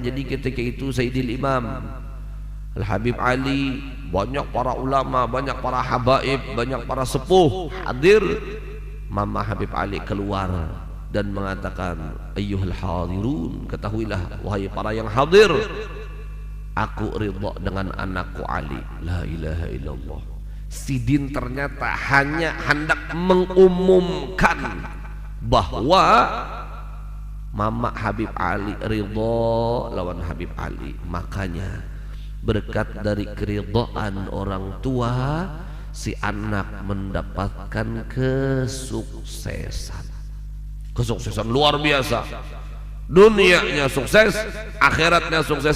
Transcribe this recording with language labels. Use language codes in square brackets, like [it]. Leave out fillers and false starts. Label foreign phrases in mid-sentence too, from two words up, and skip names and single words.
[id] Jadi ketika itu Sayyidil Imam Al-Habib Ali, banyak para ulama, banyak para habaib, banyak para sepuh hadir. Mama Habib Ali keluar dan mengatakan, [ar] أيها الحاضرون, [id] ketahuilah wahai para yang hadir, aku ridha dengan anakku Ali. [ar] لا إله إلا الله. [bjn] Sidin ternyata hanya hendak mengumumkan bahwa Mama Habib Ali ridha lawan Habib Ali. [id] Makanya berkat dari keridhaan orang tua, si anak mendapatkan kesuksesan luar biasa. Dunianya sukses, akhiratnya sukses.